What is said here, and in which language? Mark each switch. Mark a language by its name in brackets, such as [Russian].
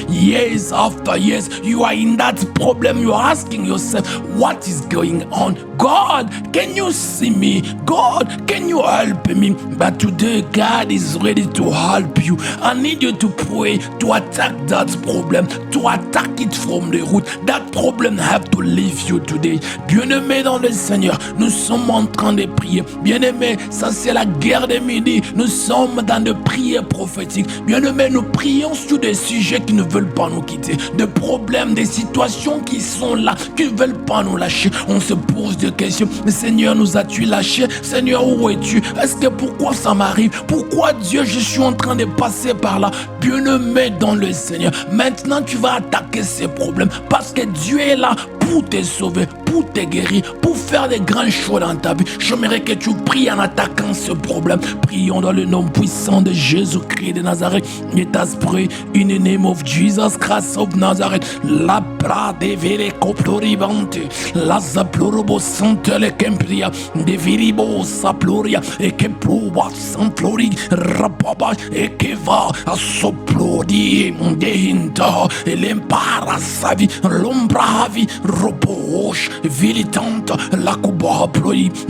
[English] Years after years, you are in that problem. You are asking yourself, what is going on? God, can you see me? God, can you help me? But today, God is ready to help you. I need you to pray to attack that problem, to attack it from the root. That problem have to leave you today. [French] Bien-aimé dans le Seigneur, nous sommes en train de prier. Bien-aimé, ça c'est la guerre de midi. Nous sommes dans de prières prophétiques. Bien-aimé, nous prions sur des sujets qui ne veulent pas nous quitter. Des problèmes, des situations qui sont là, qui ne veulent pas nous lâcher. On se pose des questions. Seigneur, nous as-tu lâché? Seigneur, où es-tu? Est-ce que pourquoi ça m'arrive? Pourquoi Dieu, je suis en train de passer par là? Bien-aimé dans le Seigneur, maintenant tu vas attaquer ces problèmes parce que Dieu est là pour te sauver, pour te guérir, pour faire des grandes choses dans ta vie. J'aimerais que tu pries en attaquant ce problème. Prions dans le nom puissant de Jésus-Christ de Nazareth. [English] Let us pray in the name of Jesus Christ of Nazareth. La prade vere coploribante, la zaplorobo santele kempria, de viribo saploria, e que proba samplori, rapaba, e que va a soplodi, de hinta, e l'empara savi, l'ombravi, ropoche, vilitante, la cuba plori,